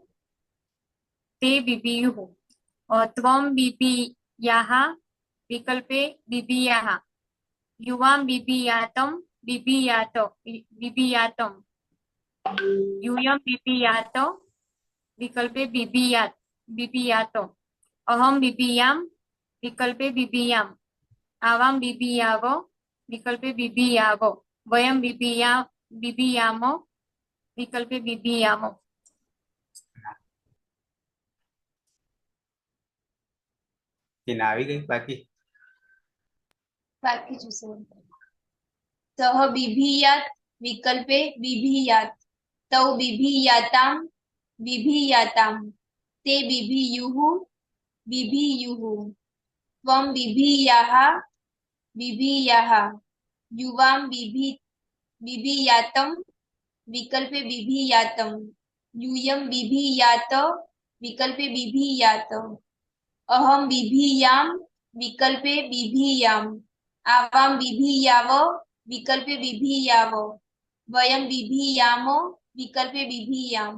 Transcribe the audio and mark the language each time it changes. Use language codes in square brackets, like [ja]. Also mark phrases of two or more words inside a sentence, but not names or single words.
[sa] और त्वं बिभियाः विकल्पे बिभियाः, युवां बिभियातं बिभियातं, यूयं बिभियात विकल्पे बिभियात, अहम बिभियाम विकल्पे बिभियाम, आवां बिभियाव विकल्पे बिभियाव, वयम बिभियाम विकल्पे बिभियाम. [gu] ટીના આવી ગઈ બાકી. બાકી છું સર. [sa] सः बिभीयात् विकल्पे बिभीयात् तौ बिभीयाताम् बिभीयाताम् ते बिभीयुः बिभीयुः त्वम् बिभीयाः बिभीयाः युवाम् बिभीयातम् विकल्पे बिभीयातम् यूयम बिभीयात विकल्पे बिभीयात अहम बिभीयाम विकल्पे बिभीयाम आवाम बिभीयाव विकल्पे बिभीयाव वयम बिभीयाम विकल्पे बिभीयाम